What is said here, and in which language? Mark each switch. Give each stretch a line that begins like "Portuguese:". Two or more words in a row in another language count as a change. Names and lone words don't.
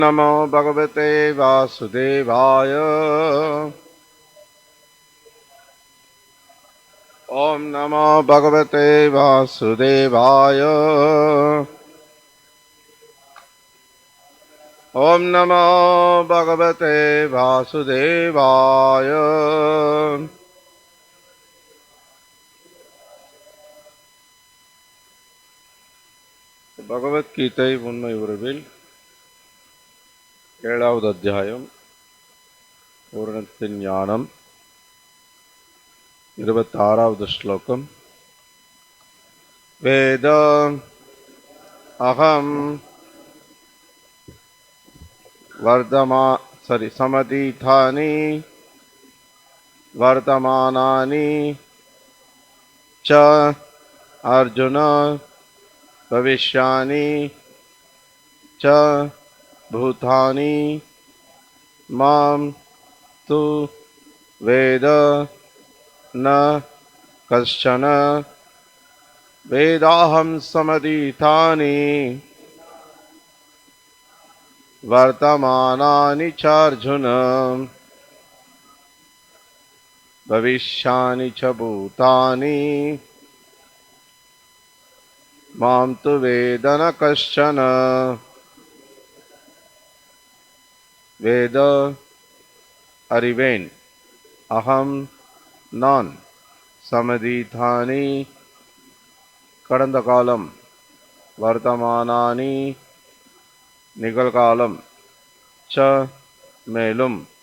Sanskrit: नमो भगवते वासुदेवाय। ओम नमो भगवते वासुदेवाय। ओम नमो भगवते वासुदेवाय।
Tamil: பகவத்கீதை உண்மை உறவில் 7வது அத்தியாயம் பூரணத்தின் ஞானம் 26வது ஸ்லோகம்.
Sanskrit: वेद अहं समतीतानि वर्तमानानि च अर्जुन भविष्यानि च भूतानि मां तु वेद न कश्चन वेदाहं समधीतानि वर्तमानानि च अर्जुन भविष्यानि च भूतानि मां तु वेद न कश्चन.
Tamil: வேத அறிவேன், அகம் நான், சமதீதானி கடந்த காலம், வர்த்தமானானி நிகழ்காலம், ச மேலும்,